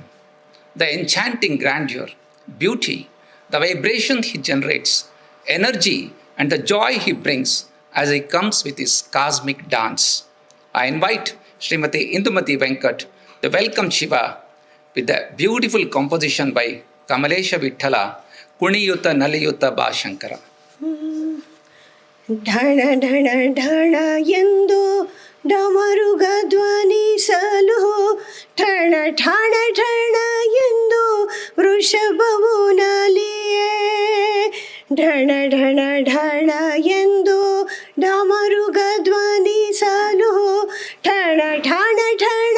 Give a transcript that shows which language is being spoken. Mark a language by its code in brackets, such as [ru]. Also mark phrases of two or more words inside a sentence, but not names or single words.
[en] The enchanting grandeur, beauty, the vibration he generates, energy and the joy he brings as he comes with his cosmic dance. I invite Srimati Indumati Venkat to welcome Shiva with a beautiful composition by Kamalesha Vithala, Kuniyuta Naliyuta Ba Shankara. [kn] ಢಣ ಢಣ ಢಣ ಎಂದು ಡಮರುಗ ಧ್ವನಿಸಲು ಠಣ ಠಣ ಠಣ ಎಂದು ವೃಷಭವು ನಲಿಯೇ ಢಣ ಢಣ ಢಣ ಎಂದು ಡಮರುಗ ಧ್ವನಿಸಲು ಠಣ ಠಣ ಠಣ